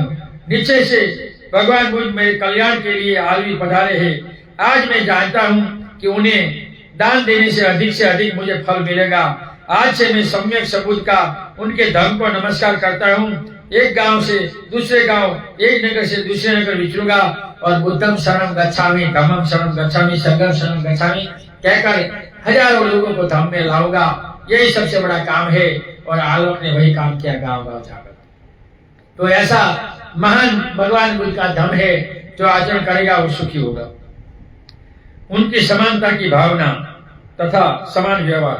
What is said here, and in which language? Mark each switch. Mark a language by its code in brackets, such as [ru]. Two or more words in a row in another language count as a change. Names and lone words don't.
[hi] निश्चय से भगवान बुद्ध मेरे कल्याण के लिए आलवी पधारे हैं। आज मैं जानता हूँ कि उन्हें दान देने से अधिक मुझे फल मिलेगा। आज से मैं सम्यक सबूत का उनके धर्म को नमस्कार करता हूँ। एक गांव से दूसरे गांव, एक नगर से दूसरे नगर विचरूंगा और [pi] बुद्धम शरणं गच्छामि, धम्मं शरणं गच्छामि, संघं शरणं गच्छामि [hi] कहकर हजारों लोगों को धम्म में लाऊंगा। यही सबसे बड़ा काम है, और आलोक ने वही काम किया गांव गांव जाकर। तो ऐसा महान भगवान बुद्ध का धम्म है, जो आचरण करेगा वो सुखी होगा। उनकी समानता की भावना तथा समान व्यवहार।